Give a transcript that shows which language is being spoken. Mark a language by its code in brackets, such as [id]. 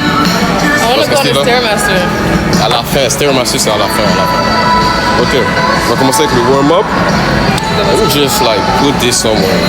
[en] I want to go to Stairmaster. [fr] À la fin, Stairmaster c'est à la fin. Ok, on va commencer avec le warm-up. [en] We'll just like put this somewhere.